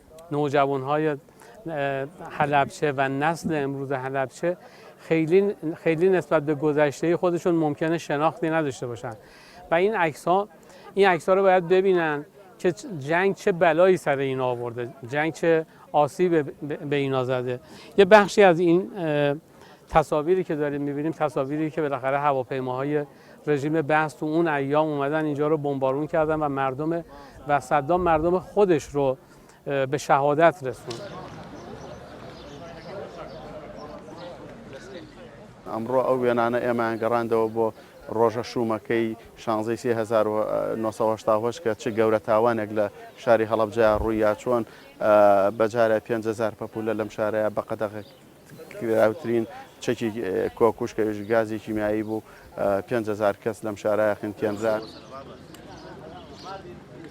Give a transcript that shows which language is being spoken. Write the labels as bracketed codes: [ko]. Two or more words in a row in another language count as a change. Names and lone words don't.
[fa] نوجوانهای حلبچه و نسل امروز حلبچه خیلی نسبت به گذشته خودشون ممکنه شناختی نداشته باشن و این عکس ها رو باید ببینن که جنگ چه بلایی سر اینا آورده، جنگ چه آسیب به اینا زده. یه بخشی از این تصاویری که داریم می‌بینیم تصاویری که بالاخره هواپیماهای رژیم بعث تو اون ایام اومدن اینجا رو بمبارون کردن و صدام مردم خودش رو به شهادت رسوند. [ckb] ئەمڕۆ ئەو وێنانە ئێمە گەڕاندەوە بۆ ڕۆژە شومەکەی 16 1970 کە چ گەورە تاوانێک لە شاری هەڵەبجە ڕوویە چۆن بەجارە 5000 پەپولە لەم شارەیە بە قەدەغاوترین چەکی کۆکوشکە گازی کیمیایی بوو 5000 کەس لەم شارەیە خنتیێنرا.